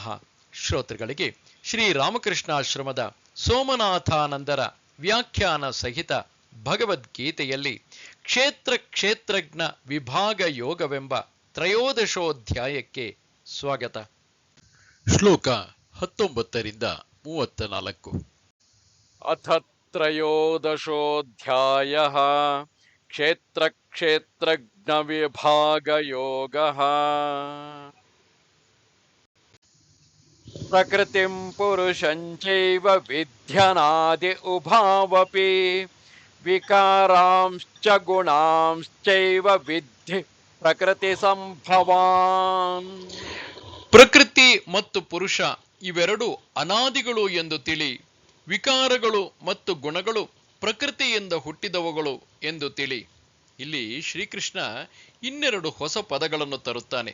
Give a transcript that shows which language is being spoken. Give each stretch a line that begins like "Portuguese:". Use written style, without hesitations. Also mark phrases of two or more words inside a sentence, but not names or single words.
Kannada: ಶ್ರೋತೃಗಳಿಗೆ ಶ್ರೀ ರಾಮಕೃಷ್ಣಾಶ್ರಮದ ಸೋಮನಾಥಾನಂದರ ವ್ಯಾಖ್ಯಾನ ಸಹಿತ ಭಗವದ್ಗೀತೆಯಲ್ಲಿ ಕ್ಷೇತ್ರಜ್ಞ ವಿಭಾಗ ಯೋಗವೆಂಬ ತ್ರಯೋದಶೋಧ್ಯಾಯಕ್ಕೆ ಸ್ವಾಗತ. ಶ್ಲೋಕ 19-34.
Sanskrit: ಅಥ ತ್ರಯೋದಶೋಧ್ಯಾಯಃ ಕ್ಷೇತ್ರಜ್ಞ ವಿಭಾಗ ಯೋಗಃ. ಪ್ರಕೃತಿಂ ಪುರುಷಂ ಚೈವ ವಿದ್ಯನಾದಿ ಉಭಾವಪಿ ವಿಕಾರಾಂಶ್ಚ ಗುಣಾಂಶ್ಚೈವ ವಿದ್ಧಿ ಪ್ರಕೃತಿ ಸಂಭವಾನ್.
Kannada: ಪ್ರಕೃತಿ ಮತ್ತು ಪುರುಷ ಇವೆರಡು ಅನಾದಿಗಳು ಎಂದು ತಿಳಿ, ವಿಕಾರಗಳು ಮತ್ತು ಗುಣಗಳು ಪ್ರಕೃತಿಯಿಂದ ಹುಟ್ಟಿದವುಗಳು ಎಂದು ತಿಳಿ. ಇಲ್ಲಿ ಶ್ರೀಕೃಷ್ಣ ಇನ್ನೆರಡು ಹೊಸ ಪದಗಳನ್ನು ತರುತ್ತಾನೆ.